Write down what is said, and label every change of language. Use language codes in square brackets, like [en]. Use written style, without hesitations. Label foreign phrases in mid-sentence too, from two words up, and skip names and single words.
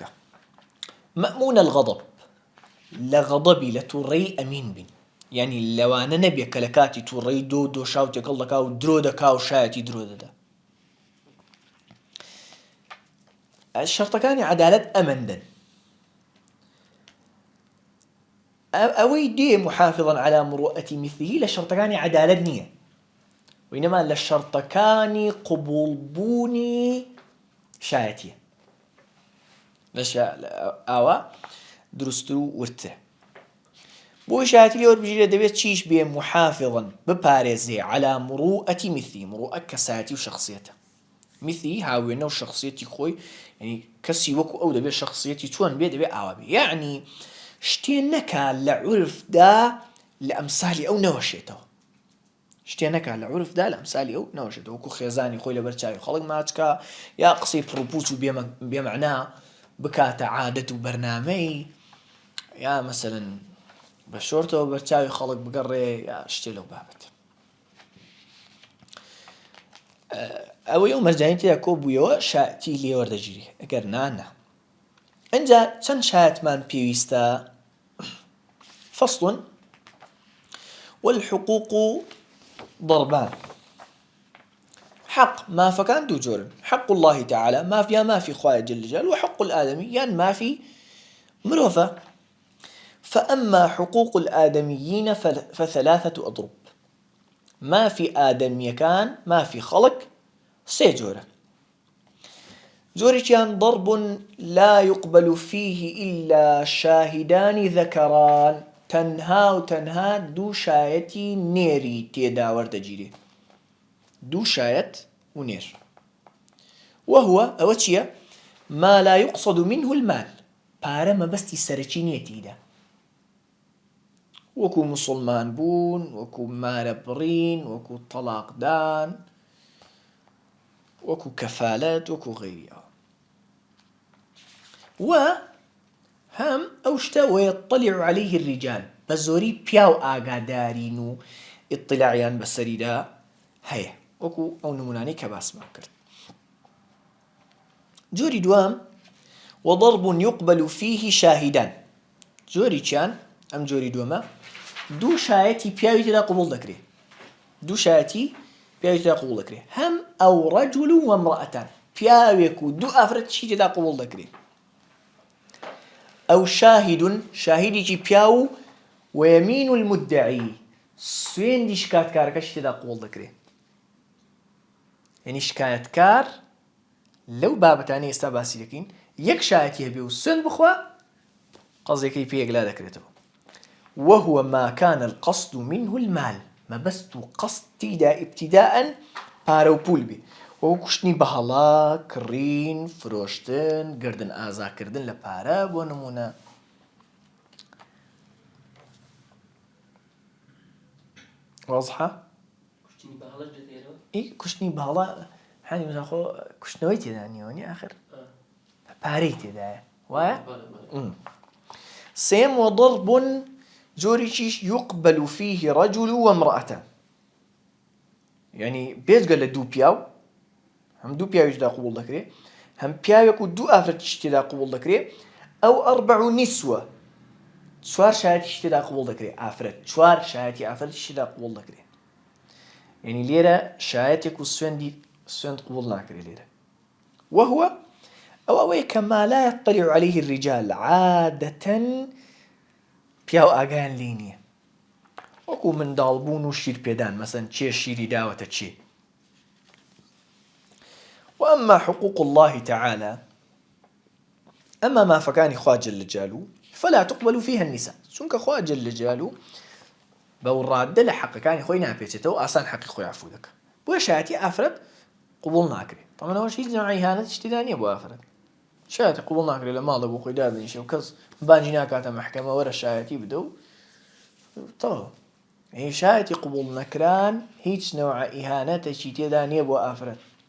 [ar] مەأمونە الغەضەب [ckb] لە غەضەبی لە تووڕەیی ئەمین بین یعنی لەوانە نەبێ کە لە کاتی تووڕەیی دۆشا و تێکەڵ دەکا و درۆ دەکا و شایەتی درۆ دەدا. شەرتەکانی عەدالەت ئەمەندن ئەوەی دێ [ar] محافظا على مروءة مثله [ckb] لە شەرتەکانی عەدالەت نییە وإنما لە شەرتەکانی قبوڵبوونی شایەتیە ئاوا دروستتر و ورترە. بۆی شایەتی لێ وەربژیرە دەبێت چیش بێ محافظا بپارێزێ [ar] على مروءة مثله. [ckb] مروءة کەسایەتی و شخصیەتە مثلی هاوێنە و شخصیەتی خۆی یعنی کەسی وەکو ئەو دەبێت شخصیەتی چۆن بێ دەبێت ئاوا بێ یعنی شتێ نەکا لە عورفدا لە ئەمسالی ئەو نەوەشێتەوە شتێ نەکا لە عورفدا لە ئەمسالی ئەو نەوەشێتەوە وەکو خێزانی خۆی لەبەر چاوی خەڵک ماچکە یا قسەی پڕپوچ و بێمەعنا بکاتە عادەت و بەرنامەی یا مەسەلەن بە شۆرتەوە بەر چاوی خەڵک بگەڕێ یا شتێ لەو بابەتە. ئەوەی ئەو مەرجانیەتی تێدا کۆبوویەوە شایەتی لێ وەردەگیری ئەگەر نانە. ئەنجا چەند شایەتمان پێویستە؟ [ar] فصل والحقوق ضربان. حق [ckb] مافەکان دوو جۆرن [ar] حق الله تعالى [ckb] مافی خوای [ar] جل جلاله وحق الآدمي يعني [ckb] مافی مرۆڤە. [ar] فأما حقوق الآدميين فثلاثة أضرب. [ckb] مافی ئادەمیەکان مافی خەڵک سێ جۆرە. جۆرێکیان [ar] ضرب لا يقبل فيه إلا شاهدان ذكران [ckb] تەنها و تەنها دوو شایەتی نێری تێدا وەردەگیرێ دوو شایەت و نێر. وهو ئەوە چییە؟ [ar] ما لا يقصد منه المال [ckb] پارە مەبەستی سەرەکی نییە تێیدا وەکو موسڵمان بوون وەکو مارە بڕین وەکو تەلاقدان وەکو کەفالەت وەکو غەیریەوە. و هەم ئەو شتە [ar] ويطلع عليه الرجال [ckb] بە زۆری پیاو ئاگادارین و ئیطلاعیان بەسەریدا هەیە وەکو ئەو نمونانەی کە باسمان کرد. جۆری دوام [ar] وضرب يقبل فيه شاهدان. [ckb] جۆری چیان ئەم جۆری دووەمە دوو شایەتی پیاوی تێدا قبوڵ دەکرێت دوو شایەتی پیاوی تێدا قبوڵ دەکرێت هەم ئەو [ar] رەجل و وەمرأەتان [ckb] پیاوێک و دوو ئافرەتیشی تێدا قبوڵ دەکرێت. ئەو شاهیدێکی پیاو [ar] ويمين المدعي [ckb] سوێندی شکاتکارەکەشی تێدا قبوڵ دەکرێت یعنی شکایەتکار لەو بابەتانەی ئێستا باسی دەکەین یەک شایەتی هەبێ و سوێند بخوا قەزێکەی پێیەکلا دەکرێتەوە. [ar] وهو ما كان القصد منه المال [ckb] مەبەست و قەست تێیدا ئیبتیداء پارە و پول بێ وەکو کوشتنی بەهەڵا کڕین فرۆشتن گردن ئازاکردن لە پارە بۆ نمونە. واضحە؟ کوشتنی بەهەڵا حانی مزاخۆ کوشتنەوەی تێدا نییەوە ئاخر پارەی تێدایە وایە؟ سێم وضرب جۆرێکیش [ar] يقبل فيه رجل وامرأة يعني [ckb] بێجگە لە دوو پیاو هەم دوو پیاویش تێدا قبوڵ دەکرێت هەم پیاوێک و دوو ئافرەتیش تێدا قبوڵ دەکرێت. ئەو [ar] ئەربع نسوة [ckb] چوار شایەتیش تێدا قبوڵ دەکرێت ئافرەت چوار شایەتی ئافرەتیش تێدا قبوڵ دەکرێت يعني لێرە شایەتێک و سوێند قبوڵ ناکرێت لێرە. وهو ئەوەیە کە [ar] ما لا يطلع عليه الرجال عادة [ckb] پیاو ئاگایان لێ نییە وەکو منداڵبوون و شیر پێدان مەسەن چێ شیری داوەتە چێ. [ar] وأما حقوق الله تعالى أما ما فكان خوا جل جلاله فلا تقبل فيها النساء [ckb] چونکە خوا [ar] جل [ckb] جلاله بەو ڕادە لە حەقەکانی خۆی ناپێچێتەوە ئاسان حەقی خۆی عەفو دەکات بۆیە شایەتی ئافرەت قبول ناکرێت تەمەنەوەش هیچ نوعی ئیهانەت شتیدا نییە بۆ ئافرەت شایەتی قبول ناکرێت لە ماڵە بۆ خۆی دادەنیشێ و کەس بانگی ناکاتە مەحکەمە وەرە شایەتی بدە و تەواو شایەتی قبول نەکران هیچ نوع ئیهانەتێکی تێدا نییە بۆ ئافرەت